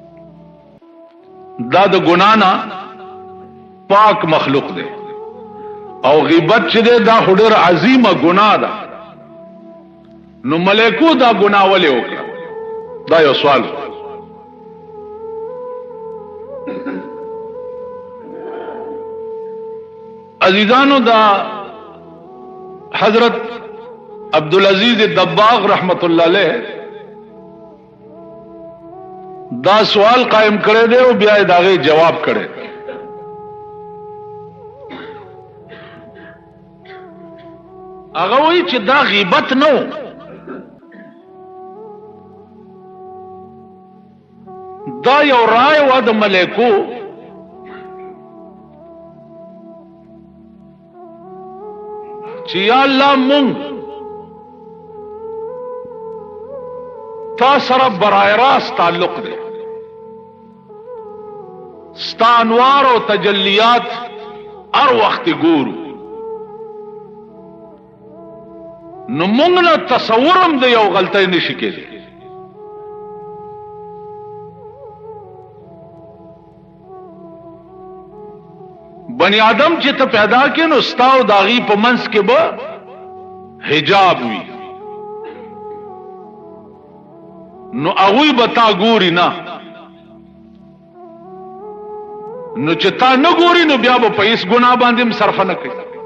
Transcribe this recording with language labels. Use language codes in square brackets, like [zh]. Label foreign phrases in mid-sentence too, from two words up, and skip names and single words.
[ps] دا د ګنا نه پاک مخلوق دی او غیبت چې دا ډېر عظیمه ګناه ده. نو ملائکو دا ګناه ولې وکړه؟ دا یو سوال. عزیزانو، دا حضرت عبدالعزیز دباغ [ar] رحمت اللہ علیہ [ps] دا سوال قائم کرے دے او بیا داغه جواب کرے. هغه وی چې دا غیبت نو، دا یو رائے و د ملائکو چې یا الله مونږ تا سره برای راست تعلق دی، ستا انوار او تجلیات هر وخت ګورو، نو مونږ نه تصورم د یو غلطۍ نشي کېدی. بنی آدم چې ته پیدا کې نو ستا او داغي په منځ کې به حجاب وي، نو هغوی به تا ګوري نه، نو چې تا نه ګوري نو بیا به په هیڅ ګناه باندې هم صرفه نه کوي.